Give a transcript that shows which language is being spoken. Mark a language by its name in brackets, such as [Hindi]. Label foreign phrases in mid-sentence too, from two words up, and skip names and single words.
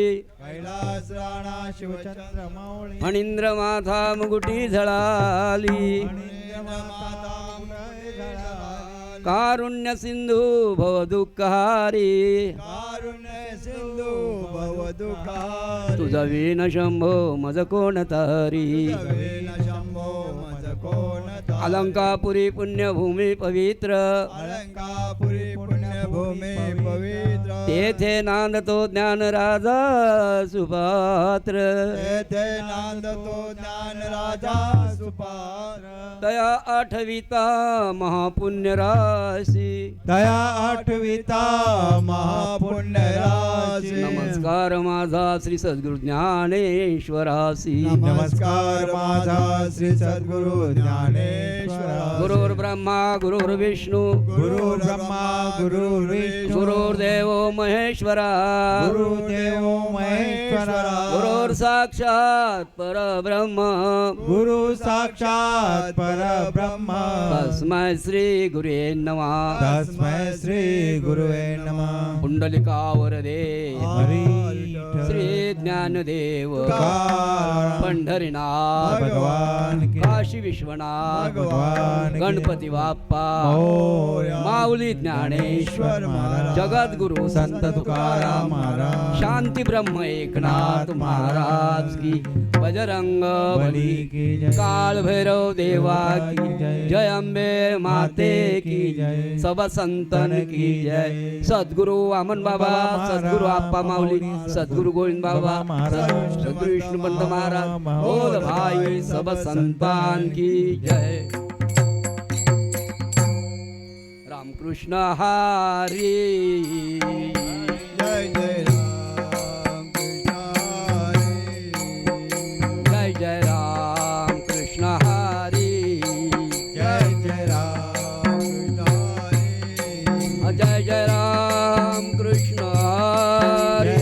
[Marathi] कैलास राणा शिवचंद्र मौळी फणींद्र माथा मुकुटी झळाली कारुण्य सिंधू भव दुःखहारी कारुण्य सिंधू भव दुःखारी तुझ विण शंभो मज कोण तारी शंभो मज कोण तारी अलंकापुरी पुण्यभूमी पवित्र अलंकापुरी पुण्यभूमी पवित्र तेथे नांदतो ज्ञान राजा सुपात्र तेथे नांदतो ज्ञान राजा सुपात्र तया आठविता महापुण्य राशी दया आठविता महापुण्य राशी नमस्कार माझा श्री सद्गुरु ज्ञानेश्वरासी नमस्कार माझा श्री सद्गुरु ज्ञानेश्वर [Sanskrit] गुरुर्ब्रह्मा गुरुर्विष्णू गुरुर्ब्रह्मा गुरुर्विष्णू गुरुर्देव महेश्वरा गुरुदेव महेश्वरा गुरुर् साक्षात परब्रह्म गुरु साक्षात परब्रह्म तस्मै श्री गुरुवे नमः तस्मै श्री गुरुवे नमः [Marathi] पुंडलिकावर दे हरी श्री ज्ञानदेव तुकाराम पंढरीनाथ [Hindi] भगवान की काशी विश्वनाथ भगवान की [Marathi] गणपती बाप्पा मोरया माऊली ज्ञानेश्वर महाराज जगद्गुरु संत तुकाराम महाराज [Hindi] शांती ब्रह्म एकनाथ महाराज की बजरंग बली की जय काल भैरव देवा की जय अंबे माते की जय सब संतन की जय सद्गुरु वामन बाबा सद्गुरु आप्पा माऊली सद्गुरु गोविंद बाबा सद्गुरु विष्णु पंत महाराज बोल भाई सब संतान की जय रामकृष्ण हरी [Marathi] जय जय राम कृष्ण हरी जय जय राम कृष्ण हरी